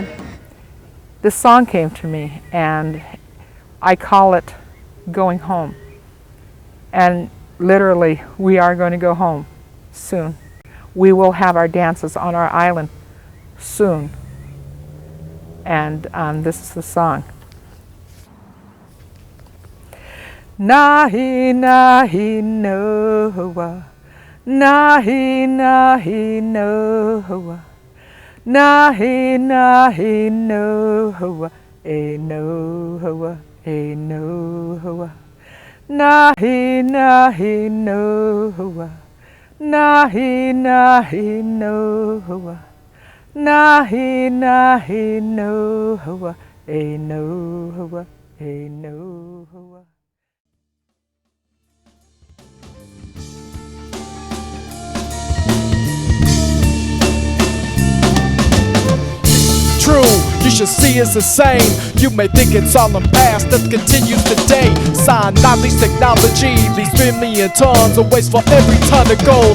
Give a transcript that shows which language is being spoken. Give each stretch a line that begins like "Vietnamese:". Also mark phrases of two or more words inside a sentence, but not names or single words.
English: This song came to me, and I call it Going Home. And literally, we are going to go home soon. We will have our dances on our island soon. And this is the song. Nahi nahi noa, nahi nahi noa, nahi nahi noa, e noa, e noa, nahi nahi noa, nahi nahi noa, nahi nahi noa, e noa, e noa. True, you should see it's the same. You may think it's all in past, that continues today. Cyanide technology leaves 3 million tons of waste for every ton of gold.